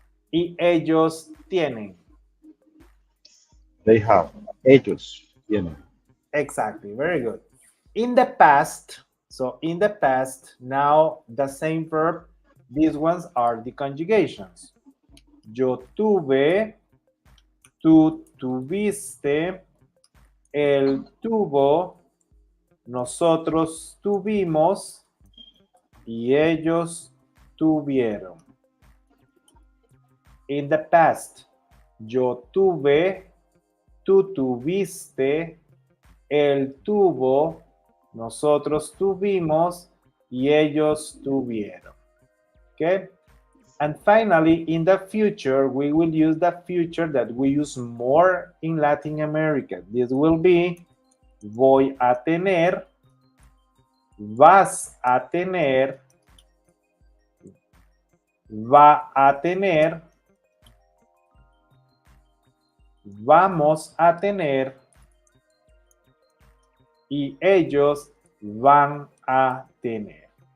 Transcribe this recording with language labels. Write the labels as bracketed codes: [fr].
[es] Y ellos tienen. [en] They have. [es] Ellos tienen. [en] Exactly. Very good. In the past, so in the past, now the same verb, these ones are the conjugations. [es] Yo tuve, tú tuviste, él tuvo, nosotros tuvimos y ellos tuvieron. [en] In the past, [es] yo tuve, tú tuviste, él tuvo, nosotros tuvimos y ellos tuvieron. [en] Okay? And finally, in the future, we will use the future that we use more in Latin America. This will be [es] voy a tener, vas a tener, va a tener, vamos a tener y ellos van a tener.